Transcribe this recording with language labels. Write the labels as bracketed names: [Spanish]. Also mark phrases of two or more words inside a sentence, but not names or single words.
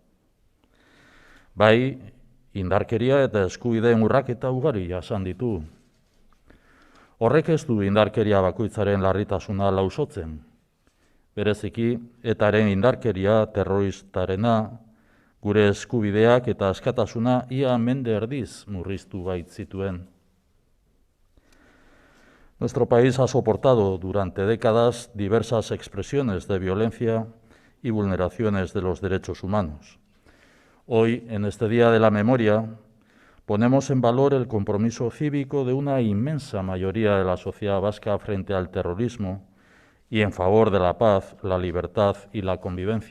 [Basque] Bai, indarkeria eta eskubideen urraketa ugari jasan ditu. Horrek ez du indarkeria bakoitzaren larritasuna lausotzen. Bereziki, etaren indarkeria terroristarena, gure eskubideak eta askatasuna ia mende erdiz murriztu baitzituen. [Spanish] Nuestro país ha soportado durante décadas diversas expresiones de violencia y vulneraciones de los derechos humanos. Hoy, en este Día de la Memoria, ponemos en valor el compromiso cívico de una inmensa mayoría de la sociedad vasca frente al terrorismo y en favor de la paz, la libertad y la convivencia.